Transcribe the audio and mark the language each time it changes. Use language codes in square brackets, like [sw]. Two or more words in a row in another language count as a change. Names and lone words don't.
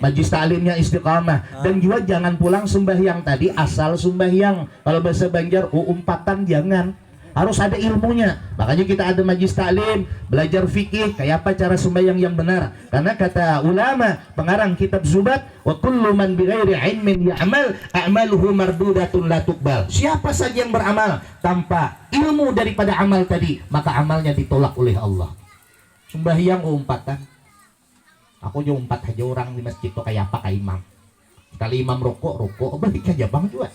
[id] Majlis taklimnya istiqomah. Dan juga jangan pulang sembahyang tadi asal sembahyang. Kalau bahasa Banjar umpatan jangan. Harus ada ilmunya. Makanya kita ada majlis taklim, belajar fikih kayak apa cara sembahyang yang benar. Karena kata ulama, pengarang kitab Zubat, [ar] وكل من بغير علم يعمل أعماله مردودة لا تقبل. [id] Siapa saja yang beramal tanpa ilmu daripada amal tadi, maka amalnya ditolak oleh Allah. [bjn] Sembahyang umpatan. Aku juga umpat aja orang di masjid tuh kayak apa kayak imam. Kali imam rokok balik aja bang juga.